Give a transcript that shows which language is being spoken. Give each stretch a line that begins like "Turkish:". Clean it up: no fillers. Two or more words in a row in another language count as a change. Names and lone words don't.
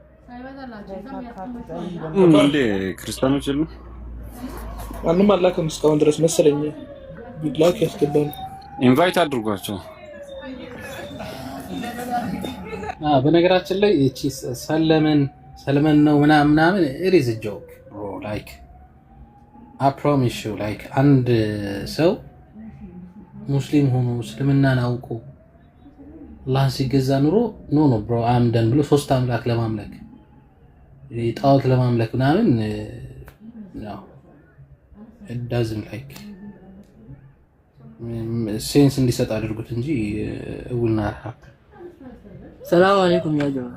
Amharic: እንዴ ክርስቲያኖች የሉ ማንም አላከም እስካሁን ድረስ መሰለኝ። ቢላክ ያስገባል። ኢንቫይት አድርጓቸው። በነገራችን ላይ እቺ ሰለመን ነው ምናምን
English: it is a joke bro like I promise you like
Amharic: አንድ ሰው ሙስሊም ሆኖ እስልምናን አውቆ አላህ ሲገዛ ኑሮ ኖ
English: bro I'm done
Amharic: ብሎ ሶስት አምላክ ለማምለክ ጣዖት ለማምለክ ምናምን
English: no it doesn't like
Amharic: ሴንስ እንዲሰጥ አድርጉት እንጂ ውልና
Arabic: السلام عليكم يا جماعة።